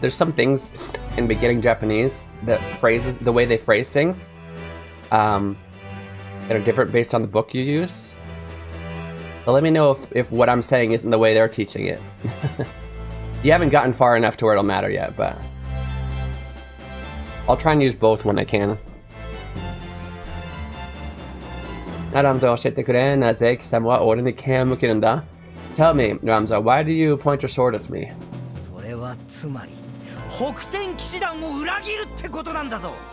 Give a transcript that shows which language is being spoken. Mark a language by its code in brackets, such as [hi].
[en] There's some things in beginning Japanese, that phrases, the way they phrase things, that are different based on the book you use. So let me know if what I'm saying isn't the way they're teaching it. You haven't gotten far enough to where it'll matter yet, but I'll try and use both when I can. [ja] ラムザ教えてくれ。なぜ貴様は俺に剣を向けるんだ? [en] Tell me, Ramza, why do you point your sword at me? [ja] それはつまり北天騎士団を裏切るってことなんだぞ。